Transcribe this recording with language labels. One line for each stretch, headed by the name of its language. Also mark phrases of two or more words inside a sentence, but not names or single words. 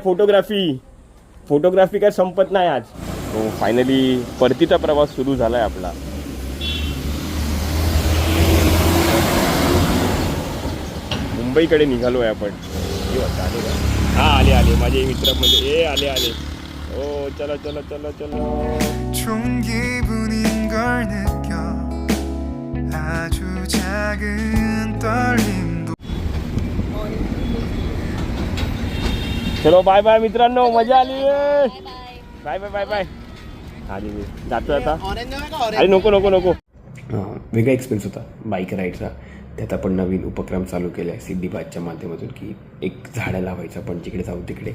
Marathi: फोटोग्राफी काय संपत नाही आज. तो फायनली परतीचा प्रवास सुरू झालाय आपला. मुंबईकडे निघालो आहे आपण. हा आले माझे मित्र, म्हणजे आले. ओ चला.
Korean: 좋은 기분인 걸 느껴 아주 작은 떨림도.
Marathi: चलो
English: bye bye
Marathi: मित्रांनो, मजा आली. बाय. आली मी जातो आता. अरे नको. वेगळा एक्सपिरियन्स होता बाईक राईडचा. त्यात आपण नवीन उपक्रम चालू केला आहे सिडी बातच्या माध्यमातून की एक झाडं लावायचं आपण जिकडे जाऊ तिकडे.